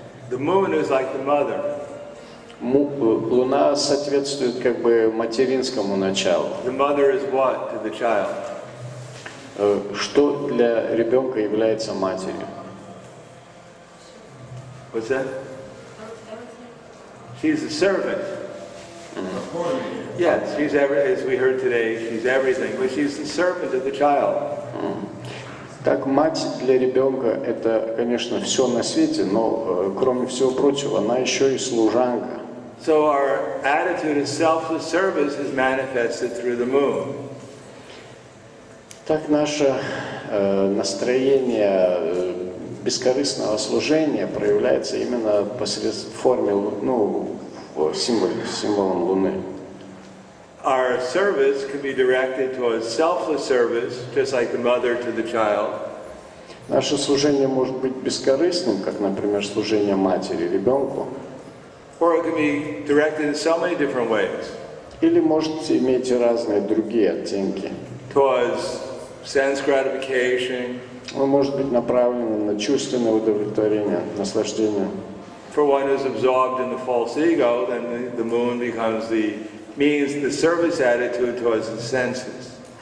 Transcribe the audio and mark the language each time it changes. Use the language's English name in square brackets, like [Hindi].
[English] The moon is like the mother. [Russian] Луна соответствует как бы материнскому началу. [English] The mother is what to the child? [Russian] Что для ребенка является матерью? [English] What's that? She's a servant. Yes, she's as we heard today, she's everything, but she's the servant of the child. [Russian] Так, мать для ребенка — это, конечно, все на свете, но, кроме всего прочего, она еще и служанка. [English] So our attitude of selfless service is manifested through the moon. [Russian] Так наше настроение бескорыстного служения проявляется именно посредством форме, ну, символом Луны. [English] Our service can be directed towards selfless service, just like the mother to the child. [Russian] Наше служение может быть бескорыстным, как, например, служение матери ребенку. [English] Or it can be directed in so many different ways. [Russian] Или может иметь разные другие оттенки. [English] Towards sense gratification. [Russian] Он может быть направлен на чувственное удовлетворение, наслаждение. [English] For one who's absorbed in the false ego, then the moon becomes the service attitude towards the senses.